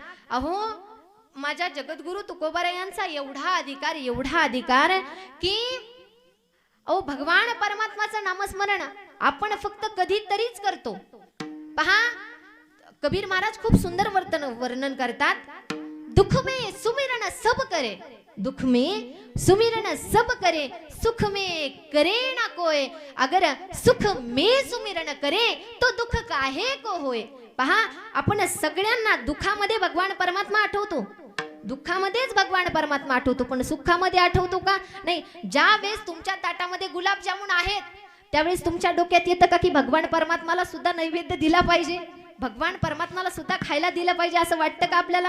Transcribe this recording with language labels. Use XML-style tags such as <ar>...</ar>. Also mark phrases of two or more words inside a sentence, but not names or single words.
<mr>अहो माझ्या जगद्गुरु तुकोबारायांचा एवढा अधिकार की अहो भगवान परमात्माचं नामस्मरण आपण फक्त कधीतरीच करतो. पहा कबीर महाराज खूप सुंदर वर्णन करतात.</mr> <hi>दुख में सुमिरन सब करे, दुख में सुमिरन सब करे, सुख में करे ना कोय. अगर सुख में सुमिरन करे तो दुख काहे को होय.</hi> <mr>पहा आपण सगळ्यांना दुःखामध्ये भगवान परमात्मा आठवतो, दुःखामध्येच भगवान परमात्मा आठवतो, पण सुखामध्ये आठवतो का नाही. ज्या वेळेस तुमच्या ताटामध्ये गुलाबजामुन आहेत त्यावेळेस तुमच्या डोक्यात येतं का की भगवान परमात्माला सुद्धा नैवेद्य दिला पाहिजे, भगवान परमात्माला सुद्धा खायला दिलं पाहिजे, असं वाटतं का आपल्याला.</mr>